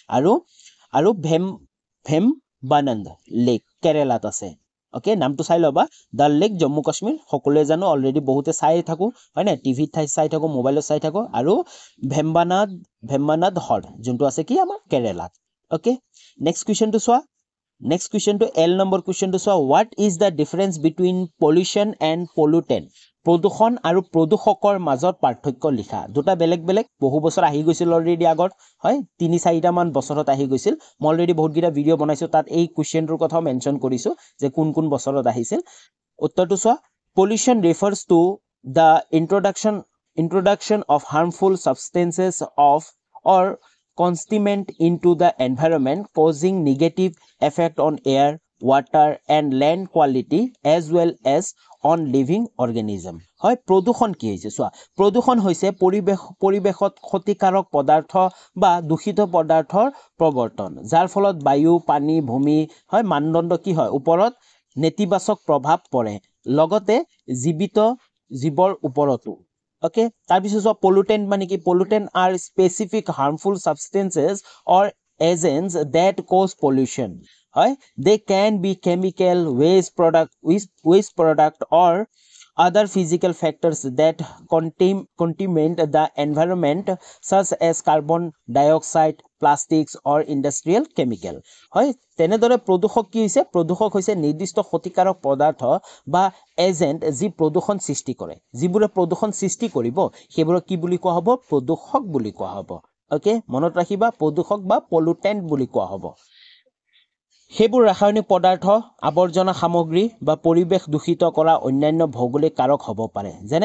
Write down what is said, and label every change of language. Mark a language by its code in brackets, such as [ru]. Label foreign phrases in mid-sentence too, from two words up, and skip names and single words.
[as] আৰু ভেমবানন্দ লেক কেৰালাত আছে ওকে নামটো চাই লবা ডাল লেক জম্মু কাশ্মীৰ সকলোৱে জানো অলৰেডি বহুতে চাই থাকো হয় না টিভিত চাই থাকো মোবাইলত চাই থাকো আৰু ভেমবানন্দ হ্ৰদ যোনটো আছে কি আমাৰ কেৰালাত [en] okay next [as] কোৱেশ্চনটো চোৱা [en] Next question to L number question to so what is the difference between pollution and pollutant [as] প্ৰদূষণ আৰু প্ৰদূষকৰ মাজত পাৰ্থক্য লিখা দুটা বেলেগ বহু বছৰ আহি গৈছিল অলৰেডি আগত হয় 3-4টা মান বছৰত আহি গৈছিল মই অলৰেডি বহুত গিটা ভিডিও বনাইছো তাত এই কোৱেশ্চনটোৰ কথা মেনশন কৰিছো যে কোন বছৰত আহিছিল উত্তৰটো চোৱা [en] pollution refers to the introduction of harmful substances or contaminant into the environment causing negative effect on air water and land quality as well as on living organism [as] হয় প্ৰদূষণ কি হৈছে সোয়া প্ৰদূষণ হৈছে পৰিবেশত ক্ষতিকাৰক পদাৰ্থ বা দূষিত পদাৰ্থৰ প্ৰৱৰ্তন যাৰ ফলত বায়ু পানী ভূমি হয় মানদণ্ড কি হয় ওপৰত নেতিবাচক প্ৰভাৱ পৰে লগতে জীৱিত জীৱৰ ওপৰতো [en] okay [as] তাৰপিছত পলুটেন্ট মানে কি [en] পলুটেন্ট are specific harmful substances or agents that cause pollution হয় they can be chemical waste product or other physical factors that contaminate the environment such as carbon dioxide plastics or industrial chemical [as] হয় তেনেদৰে প্ৰদূষক কি হৈছে প্ৰদূষক হৈছে নিৰ্দিষ্ট ক্ষতিকাৰক পদাৰ্থ বা এজেন্ট যি প্ৰদূষণ সৃষ্টি কৰে যিবোৰে প্ৰদূষণ সৃষ্টি কৰিব সেইবোৰক কি বুলি কোৱা হ'ব প্ৰদূষক বুলি কোৱা হ'ব ওকে মনত ৰাখিবা প্ৰদূষক বা পলুটেন্ট বুলি কোৱা হ'ব সেইবোৰ ৰাসায়নিক পদাৰ্থ আৱৰ্জনা সামগ্ৰী বা পৰিৱেশ দূষিত কৰা অন্যান্য ভৌগোলিক কাৰক হ'ব পাৰে যেনে